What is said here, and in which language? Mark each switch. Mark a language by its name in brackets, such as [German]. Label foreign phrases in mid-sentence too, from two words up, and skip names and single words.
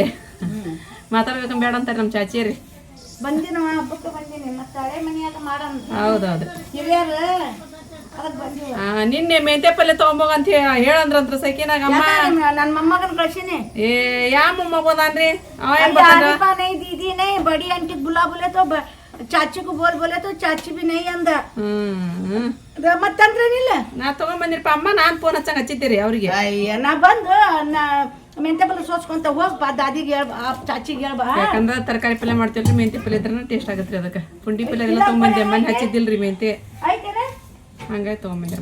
[Kannada] ಮಾತಾಡ್ಬೇಕಂತ ಬೇಡ ಅಂತಾರೆ ನಮ್ಮ ಚಾಚಿ ರೀ. ಹೌದೌದು. ನಿನ್ನೆ ಮೆಂತೆ ಪಲ್ಯ ತೊಗೊಂಬೋಗ ಅಂತ ಹೇಳಂದ್ರಂತ್ರ ಸೈಕಿನಾಗ ಅಮ್ಮ. ನನ್ನ ಮೊಮ್ಮಗನ ಕಳ್ಸಿನಿ. ಏ ಯಾವ ಮೊಮ್ಮಗದಾನ್ರಿ? [Hindi] बड़ी आंटी बुला बोले तो चाची को बोले तो चाची भी नहीं अंदा. [Kannada] ಮತ್ತಂದ್ರೇನಿಲ್ಲ. ನಾ ತೊಗೊಂಬಂದಿರಪ್ಪ ಅಮ್ಮ. ನಾನು ಫೋನ್ ಹಚ್ಚಂಗೆ ಹಚ್ಚಿದ್ದೀರಿ ಅವ್ರಿಗೆ. ನಾ ಬಂದು ಮೆಂತೆ ಪಲ್ಯ ಸೋಸ್ಕೊಂತ ಹೋಗ್ಬಾ, ದಾದಿಗೆ ಹೇಳ್ಬಾ, ಚಾಚಿಗೆ ಹೇಳ್ಬಾ. ಯಾಕಂದ್ರೆ ತರಕಾರಿ ಪಲ್ಯ ಮಾಡ್ತೀವ್ರಿ, ಮೆಂತೆ ಪಲ್ಯ ಇದ್ರೆ ಟೇಸ್ಟ್ ಆಗತ್ತೆ ರೀ. ಅದಕ್ಕೆ ಪುಂಡಿ ಪಲ್ಯ ಎಲ್ಲ ತೊಗೊಂಬಂದೆ. ಮನೆ ಹಚ್ಚಿದ್ದಿಲ್ರಿ ಮೆಂತೆ, ಹಂಗಾಗಿ ತೊಗೊಂಬಂದಿರ.